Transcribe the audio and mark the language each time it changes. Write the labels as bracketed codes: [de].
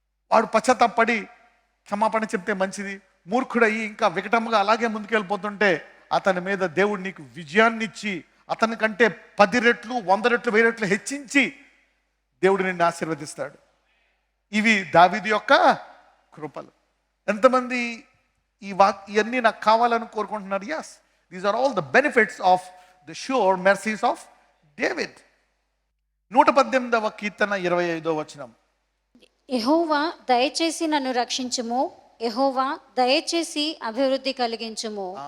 [te] వాడు పశ్చాత్తాపడి క్షమాపణ చెప్తే మంచిది. మూర్ఖుడయ్యి ఇంకా వికటంగా అలాగే ముందుకెళ్ళిపోతుంటే అతని మీద దేవుడు నీకు విజయాన్ని ఇచ్చి, అతని కంటే 10 రెట్లు 100 రెట్లు 1000 రెట్లు హెచ్చించి దేవుడు నిన్ను ఆశీర్వదిస్తాడు. ఇవి దావీదు యొక్క కృపలు. ఎంతమంది ఇవన్నీ నాకు కావాలని కోరుకుంటున్నారు? [en] yes, these are all the benefits of the sure mercies of David. [te] 118వ కీర్తన 25వ వచనం. యెహోవా దయచేసి నన్ను రక్షించుము, యెహోవా దయచేసి అభివృద్ధి కలిగించుము.